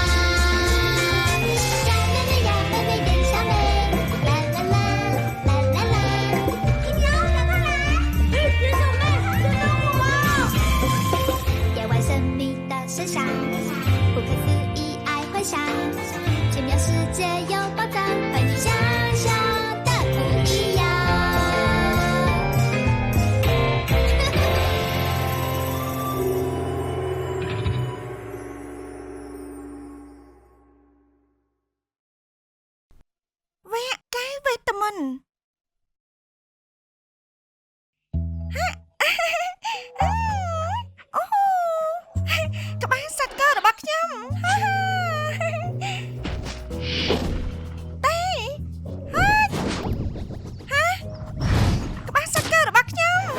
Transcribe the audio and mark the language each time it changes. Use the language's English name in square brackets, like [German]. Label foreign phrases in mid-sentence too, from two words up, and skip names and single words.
[Chinese] 呀妹妹呀妹妹变小妹，啦啦啦啦啦啦，一条赶快来！别走妹，别等我！夜晚神秘的声响，不可思议爱幻想，奇妙世界有宝藏，和你想象的不一样。 [Khmer] វគ្គកាយវេទមន្ត អូក្បាលសាច់ករបស់ខ្ញុំតែក្បាលសាច់ករបស់ខ្ញុំ